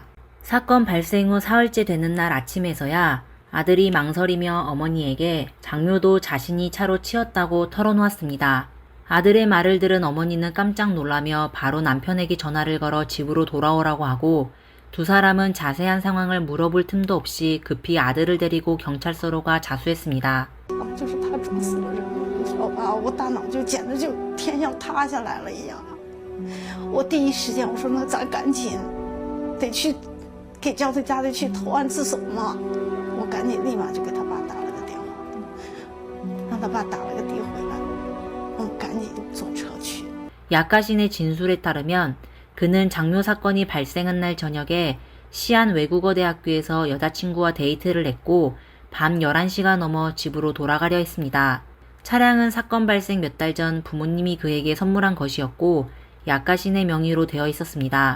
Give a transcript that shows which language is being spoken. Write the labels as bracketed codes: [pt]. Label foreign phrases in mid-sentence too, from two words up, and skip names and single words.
[ko] 사건 발생 후 사흘째 되는 날 아침에서야 아들이 망설이며 어머니에게 장묘도 자신이 차로 치었다고 털어놓았습니다. 아들의 말을 들은 어머니는 깜짝 놀라며 바로 남편에게 전화를 걸어 집으로 돌아오라고 하고 두 사람은 자세한 상황을 물어볼 틈도 없이 급히 아들을 데리고 경찰서로 가 자수했습니다. [zh] 就是他撞死了人，你知道吧？我大脑就简直就天要塌下来了一样。我第一时间我说那咱赶紧得去给叫他家里去投案自首嘛。我赶紧立马就给他爸打了个电话，让他爸打了个的回来，赶紧坐车去。 [ko] 약가신의 진술에 따르면 그는 장묘 사건이 발생한 날 저녁에 시안 외국어대학교에서 여자친구와 데이트를 했고 밤 11시가 넘어 집으로 돌아가려 했습니다. 차량은 사건 발생 몇 달 전 부모님이 그에게 선물한 것이었고 약가신의 명의로 되어 있었습니다.